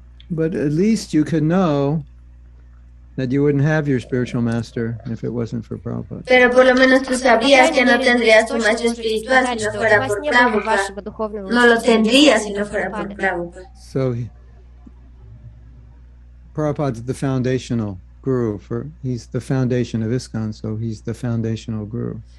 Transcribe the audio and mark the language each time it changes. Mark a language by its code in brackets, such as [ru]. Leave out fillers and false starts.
[en] But at least you could know that you wouldn't have your spiritual master if it wasn't for Prabhupada. [es] Pero por lo menos tú sabrías que no tendrías tu maestro espiritual si no fuera por Prabhupada. No lo tendrías si no fuera por Prabhupada. [en] So Prabhupada's the foundational guru he's the foundation of ISKCON, so he's the foundational guru.